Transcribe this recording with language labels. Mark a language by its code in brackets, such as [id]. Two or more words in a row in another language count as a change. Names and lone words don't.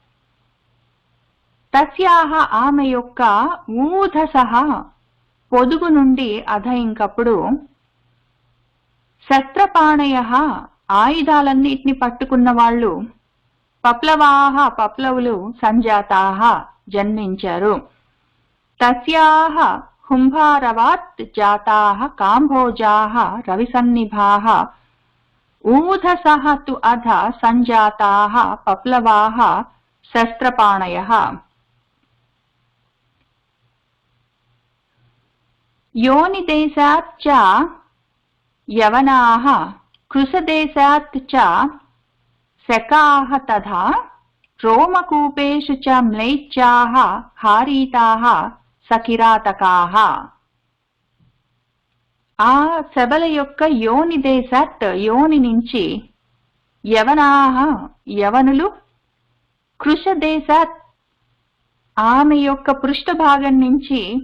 [te] తస్యాహ ఆమె యొక్క ఊధసహ పొదుగు నుండి అధ ఇంకప్పుడు శస్త్రపాణయ ఆయుధాలన్నిటిని పట్టుకున్న వాళ్ళు పప్లవాహ పప్లవులు సంజాతాహ జన్మించారు. [sa] తస్యాహ హుంభారవాత్ జాతాః కాంభోజాః రవిసన్నిభాః ఊధసః తు అధ సంజాతాః పప్లవాః శస్త్రపాణయః. योनिदेशात् च यवनाः कृशदेशात् च शकाः तथा रोमकूपेषु च म्लेच्छाः हारीताः సకిరాతకాః. [te] ఆ శబల యొక్క [sa] యోని దేశాత్ [te] యోని నుంచి యవనాః యవనులు, [sa] కృష దేశాత్ [te] ఆమె యొక్క పృష్ఠభాగం నుంచి